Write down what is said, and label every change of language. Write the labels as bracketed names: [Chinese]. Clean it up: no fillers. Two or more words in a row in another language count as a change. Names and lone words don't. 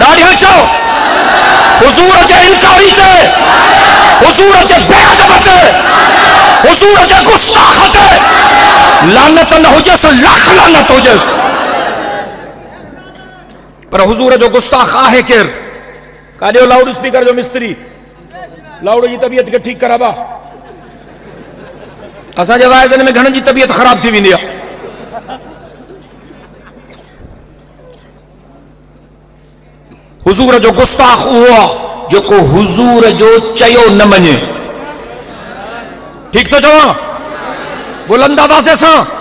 [Sindhi] ॾाढिया चओ हुजूर जे इनकारी ते, हुजूर जे बेअदब ते, हुजूर जे गुस्ताख ते लानत न हुजेसि, लख लानत हुजेसि। पर हुजूर जो गुस्ताख आहे केरु? काॾियो लाउड स्पीकर जो मिस्त्री? लाउड़ो जी तबीयत के ठीक कराबा। असांजे वाइज़नि में घणनि जी तबीयत ख़राब थी वेंदी आहे। हुजूर जो गुस्ताख उहो आहे जेको हुजूर जो चयो न मञे। ठीक तो चवां? बुलंद आवाज़ सां।